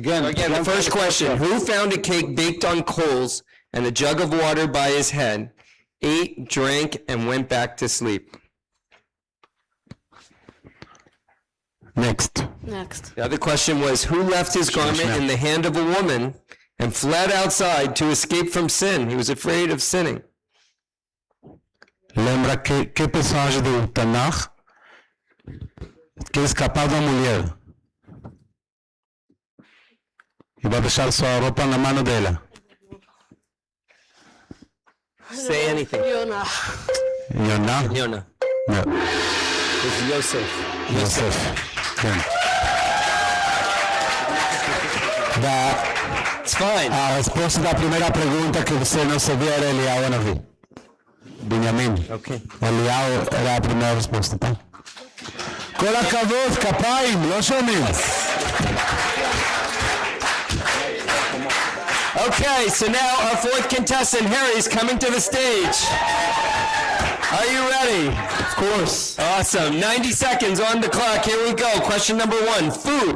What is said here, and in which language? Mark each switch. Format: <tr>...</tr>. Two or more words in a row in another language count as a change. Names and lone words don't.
<en>Again, the first question. Who found a cake baked on coals and a jug of water by his head, ate, drank, and went back to sleep? Next. The other question was, who left his garment in the hand of a woman and fled outside to escape from sin? He was afraid of sinning.</en> <pt>Lembra que personagem do Tanakh que escapava da mulher e vai deixar sua roupa na mão dela.</pt> <en>Say anything. Yonah. Yonah. No. It's Yosef.</en> <he>כן.</he> <en>It's fine.</en> <pt>A resposta da primeira pergunta que você não sabia era Eliyahu Hanavi. Benjamin.</pt> <en>Okay.</en> <pt>Eliyahu era a primeira resposta, tá?</pt> <he>כל הכבוד, כפיים, לא שומעים.</he> <en>Okay, so now our 4th contestant, Harry, is coming to the stage. Are you ready? Of course. Awesome. 90 seconds on the clock. Here we go. Question number 1. Food.</en>